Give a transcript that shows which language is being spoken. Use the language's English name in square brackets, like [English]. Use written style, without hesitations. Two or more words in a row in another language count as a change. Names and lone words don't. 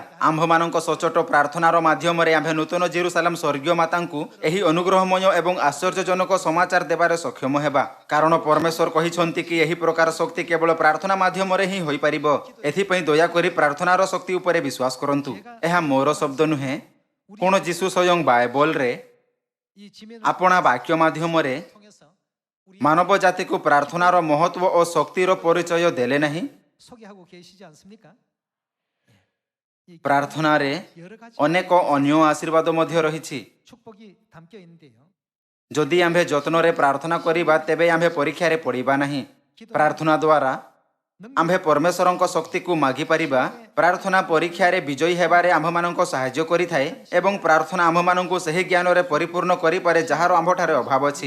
[Odia] ଆମ୍ଭମାନଙ୍କ ସଚ୍ଚୋଟ ପ୍ରାର୍ଥନାର ମାଧ୍ୟମରେ ଆମ୍ଭେ ନୂତନ ଜେରୁସାଲେମ ସ୍ୱର୍ଗୀୟ ମାତାଙ୍କୁ ଏହି ଅନୁଗ୍ରହମୟ ଏବଂ ଆଶ୍ଚର୍ଯ୍ୟଜନକ ସମାଚାର ଦେବାରେ ସକ୍ଷମ ହେବା। କାରଣ ପରମେଶ୍ୱର କହିଛନ୍ତି କି ଏହି ପ୍ରକାର ଶକ୍ତି କେବଳ ପ୍ରାର୍ଥନା ମାଧ୍ୟମରେ ହିଁ ହୋଇପାରିବ। ଏଥିପାଇଁ ଦୟାକରି ପ୍ରାର୍ଥନାର ଶକ୍ତି ଉପରେ ବିଶ୍ୱାସ କରନ୍ତୁ। ଏହା ମୋର ଶବ୍ଦ ନୁହେଁ, କଣ ଯୀଶୁ ସ୍ୱୟଂ ବାଇବଲରେ [Korean] 이 지면을 [Odia] ଆପଣା ବାକ୍ୟ ମାଧ୍ୟମରେ [Korean] 통해서 우리 [Odia] ମାନବ ଜାତିକୁ ପ୍ରାର୍ଥନାର ମହତ୍ଵ ଓ ଶକ୍ତିର ପରିଚୟ ଦେଲେ ନାହିଁ। [Korean] 소개하고 계시지 않습니까? 이 [Odia] ପ୍ରାର୍ଥନାରେ [Korean] 여러 가지 [Odia] ଅନେକ ଅନ୍ୟ ଆଶୀର୍ବାଦ ମଧ୍ୟ ରହିଛି। [Korean] 축복이 담겨 있는데요. [Odia] ଯଦି ଆମ୍ଭେ ଯତ୍ନରେ ପ୍ରାର୍ଥନା କରିବା, ତେବେ ଆମ୍ଭେ ପରୀକ୍ଷାରେ ପଡ଼ିବା ନାହିଁ। ପ୍ରାର୍ଥନା ଦ୍ୱାରା ଆମ୍ଭେ ପରମେଶ୍ୱରଙ୍କ ଶକ୍ତିକୁ ମାଗିପାରିବା। ପ୍ରାର୍ଥନା ପରୀକ୍ଷାରେ ବିଜୟୀ ହେବାରେ ଆମ୍ଭମାନଙ୍କୁ ସାହାଯ୍ୟ କରିଥାଏ ଏବଂ ପ୍ରାର୍ଥନା ଆମ୍ଭମାନଙ୍କୁ ସେହି ଜ୍ଞାନରେ ପରିପୂର୍ଣ୍ଣ କରିପାରେ ଯାହାର ଆମ୍ଭଠାରେ ଅଭାବ ଅଛି।